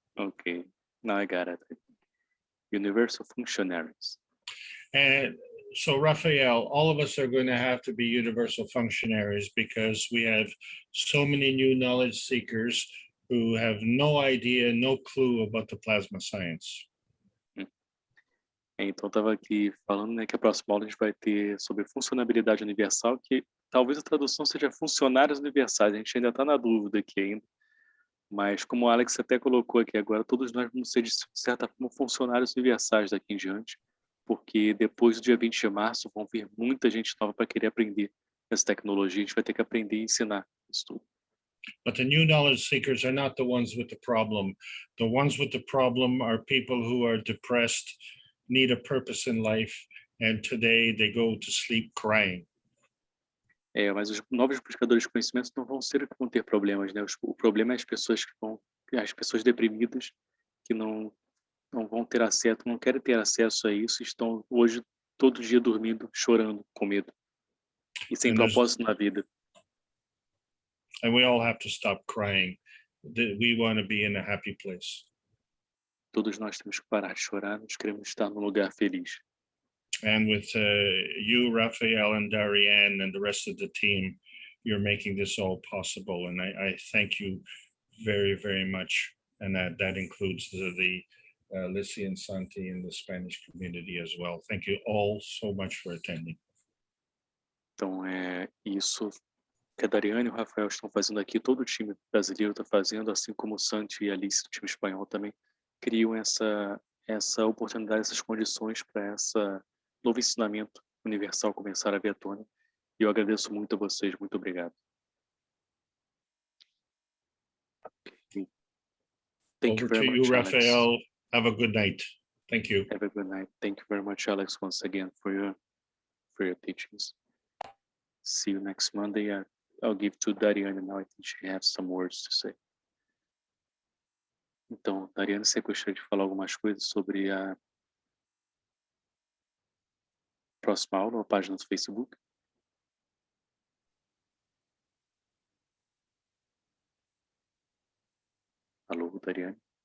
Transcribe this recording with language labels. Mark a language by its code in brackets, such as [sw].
[en] Okay, now I got it. Universal Functionaries. And so, Raphael, all of us are going to have to be universal functionaries because we have so many new knowledge seekers who have no idea, no clue about the plasma science. [pt] Então, estava aqui falando, né, que a próxima aula a gente vai ter sobre funcionabilidade universal, que talvez a tradução seja funcionários universais. A gente ainda está na dúvida aqui ainda. Mas, como o Alex até colocou aqui agora, todos nós vamos ser, de certa forma, funcionários universais daqui em diante, porque depois do dia 20 de março vão vir muita gente nova para querer aprender essa tecnologia. A gente vai ter que aprender e ensinar isso tudo. [en] But the new knowledge seekers are not the ones with the problem. The ones with the problem are people who are depressed, need a purpose in life, and today they go to sleep crying. [pt] Mas os novos buscadores de conhecimento não vão ser que vão ter problemas, né? O problema é as pessoas deprimidas que não vão ter acesso, não querem ter acesso a isso, estão hoje todo dia dormindo, chorando, com medo e sem propósito na vida. [en] And we all have to stop crying we want to be in a happy place. [pt] Todos nós temos que parar de chorar, nós queremos estar num lugar feliz. [en] And with you, Raphael, and Darianne, and the rest of the team, you're making this all possible. And I thank you very, very much. And that includes the Lissy and Santi in the Spanish community as well. Thank you all so much for attending. [pt] Então, isso que a Dariane e o Rafael estão fazendo aqui, todo o time brasileiro está fazendo, assim como o Santi e a Alice, do time espanhol também, criam essa oportunidade, essas condições para essa novo ensinamento universal começar a vir à tona. E eu agradeço muito a vocês, muito obrigado. [en] Okay. Thank you very much, Alex. Raphael. Have a good night. Thank you. Have a good night. Thank you very much, Alex, once again for your teachings. See you next Monday. I'll give to Dariane now. I think she has some words to say. [pt] Então, Dariane, você gostaria de falar algumas coisas sobre a próxima aula, a página do Facebook? Alô, Dariane?